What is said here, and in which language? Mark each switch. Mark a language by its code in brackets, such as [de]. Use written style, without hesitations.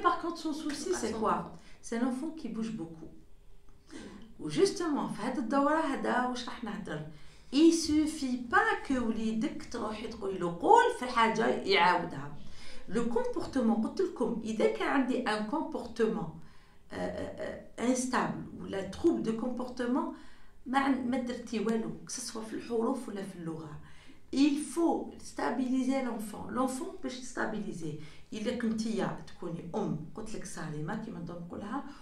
[fr] par contre son souci c'est quoi? C'est un enfant qui bouge beaucoup. [ar] وجوستومون في هذه الدوره هذا واش راح نهضر. [fr] il suffit pas que [ar] وليدك تروحي تقولي له قول في حاجه يعاودها. لو كومبورتمون قلت لكم اذا كان عندي ان كومبورتمون انستابل ولا تروب دو كومبورتمون ما درتي والو سواء في الحروف ولا في اللغه. [fr] il faut stabiliser l'enfant [ar] باش تستابيليزي. الا كنتيا تكوني قلت لك سالمه كيما نقولها.